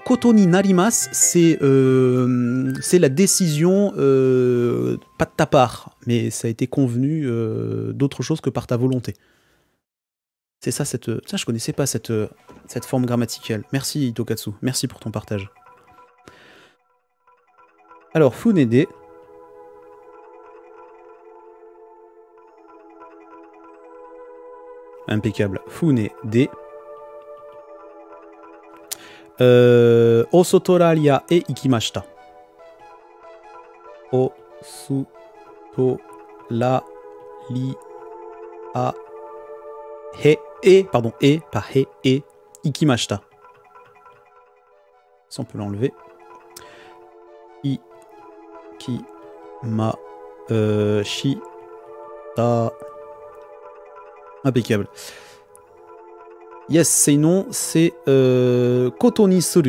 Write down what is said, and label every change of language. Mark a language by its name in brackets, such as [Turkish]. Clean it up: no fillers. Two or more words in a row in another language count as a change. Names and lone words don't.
[Japanese] ことになります, [French] c'est la décision, pas de ta part, mais ça a été convenu d'autre chose que par ta volonté. C'est ça, ça, je connaissais pas cette forme grammaticale. Merci, Itokatsu. Merci pour ton partage. Alors, Funede. Impeccable. Funede. [Japanese] オーストラリアへ行きました. [French] Osotoraria pardon, pas he, e, ikimashita. Ça, on peut l'enlever. Ikimashita. Impeccable. Yes, c'est non, c'est [Japanese] ことにする.